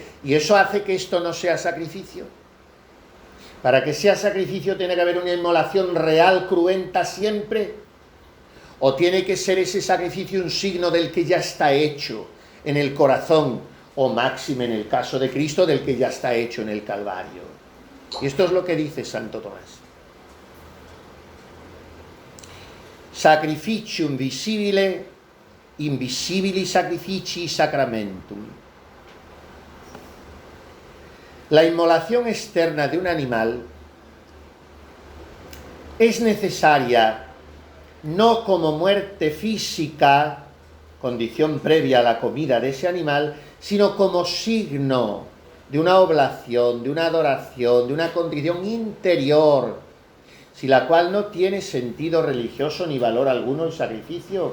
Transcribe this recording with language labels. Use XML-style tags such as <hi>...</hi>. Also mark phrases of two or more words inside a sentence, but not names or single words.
<es>Y eso hace que esto no sea sacrificio. Para que sea sacrificio tiene que haber una inmolación real, cruenta siempre. O tiene que ser ese sacrificio un signo del que ya está hecho en el corazón. O máxime en el caso de Cristo, del que ya está hecho en el Calvario. Y esto es lo que dice Santo Tomás.</es> <la>Sacrificium visibile, invisibili sacrificii sacramentum.</la> <es>La inmolación externa de un animal es necesaria no como muerte física, condición previa a la comida de ese animal, sino como signo de una oblación, de una adoración, de una condición interior, sin la cual no tiene sentido religioso ni valor alguno el sacrificio.</es>